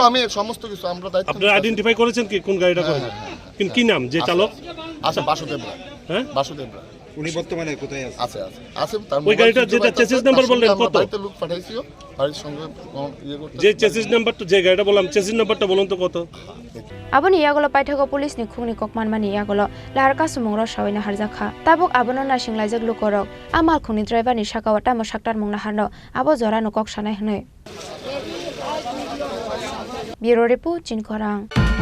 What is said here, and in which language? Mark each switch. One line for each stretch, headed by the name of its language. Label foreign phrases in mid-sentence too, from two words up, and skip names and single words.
Bangla: আমি সমস্ত কিছু আমরা দায়িত্ব। আপনারা আইডেন্টিফাই করেছেন কি কোন গাড়িটা করেছে? কি নাম যে চালক? আচ্ছা, বাসুদেব রায়। হ্যাঁ, বাসুদেব রায়। উনি বর্তমানে কোথায় আছে? আছে তার ওই গাড়িটা যেটা
English: chassis number
Bangla: বললেন কত? বাড়িতে লোক পাঠাইছিও, বাড়ির সঙ্গে করতে। যে
English: chassis numberটা,
Bangla: যে গাড়িটা বললাম
English: chassis numberটা
Bangla: বলুন তো কত?
Kok Borok: aboni yagolo paithako police ni khungni kokmanmani yagolo larka sumongra shawina harjakha tabuk abono na singlajak lukorok amal khungni driver ni sakawata mo saktar mungna harno abo jora no kok sanai hnoi
English: Bureau Report
Kok Borok: Khorang